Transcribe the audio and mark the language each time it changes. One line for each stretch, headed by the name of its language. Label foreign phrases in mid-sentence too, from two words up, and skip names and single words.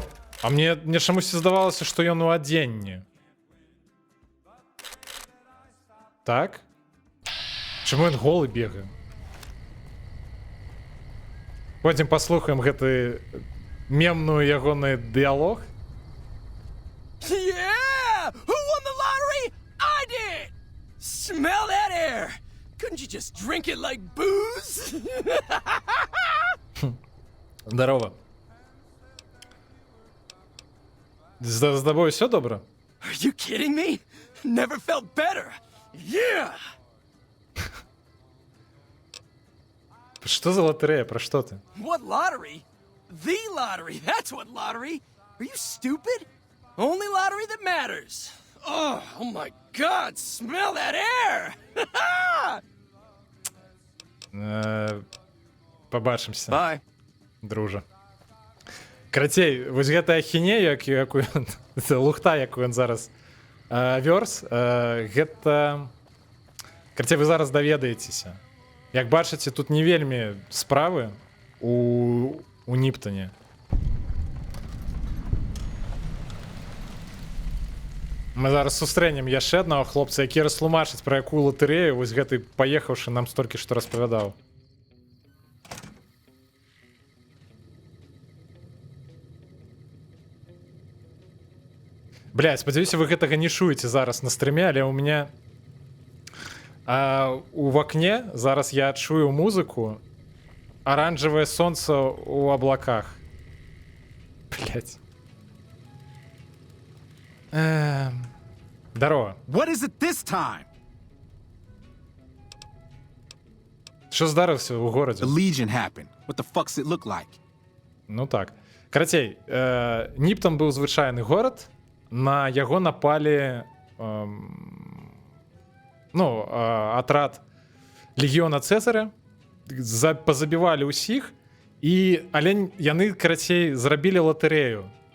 Belarusian: А мне чамусьці здавалася, што ён у адзенні. Так? Чаму ён голы бегае? Пойдзем паслухаем гэты мемную ягоны дыялог.
English: Yeah! Who won the lottery? I did! Smell that air! Couldn't you just drink it like booze?
Ukrainian: Здорово. З тобою все добре?
English: Are you kidding me? Never felt better. Yeah!
Ukrainian: Що за лотерея? Про що ти?
English: What lottery? The lottery. That's what lottery. Are you stupid? Only lottery that matters. Oh my God! Smell that air!
Ukrainian: Побачимося,
English: Bye.
Ukrainian: друже.
Belarusian: Карацей, вось гэта ахінея, якую це лухта, яку ён зараз вёрз, гэта... Карацей, вы зараз даведаецеся. Як бачыце, тут не вельмі справы у Ніптоне. Мы зараз сустрэнем яшчэ аднаго хлопца, які растлумачыць пра якую латарэю вось гэты паехаўшы нам столькі што распавядаў. Бля, спадзяюся, вы гэтага не чуеце зараз на стрыме, але ў мяне у вакне зараз я чую музыку «Оранжевое солнце у облаках».
Russian: Блять. Здорово.
English: What is it this time?
Ukrainian: Що здарилося у
English: The
Ukrainian: городі?
English: Legion happened. What the fuck's it look like?
Belarusian: Ну так. Карацей, Ніптон быў звычайны горад, на яго напалі атрад легіёна Цэзаря, пазабівалі ўсіх, але яны, карацей, зрабілі латарэю.